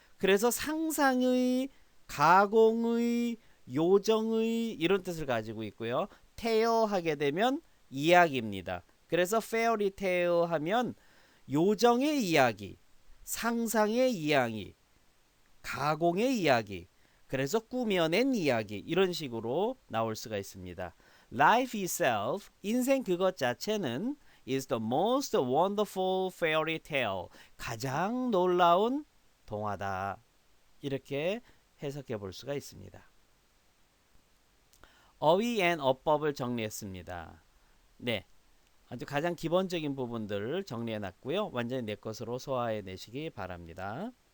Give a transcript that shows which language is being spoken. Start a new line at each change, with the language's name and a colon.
Korean: 그래서 상상의, 가공의, 요정의 이런 뜻을 가지고 있고요. tale 하게 되면 이야기입니다. 그래서 fairy tale 하면 요정의 이야기, 상상의 이야기, 가공의 이야기, 그래서 꾸며낸 이야기 이런 식으로 나올 수가 있습니다.
English: Life itself,
Korean: 인생 그것 자체는
English: is the most wonderful fairy tale.
Korean: 가장 놀라운 동화다. 이렇게 해석해 볼 수가 있습니다. 어휘 앤 어법을 정리했습니다. 네, 아주 가장 기본적인 부분들을 정리해 놨고요. 완전히 내 것으로 소화해 내시기 바랍니다.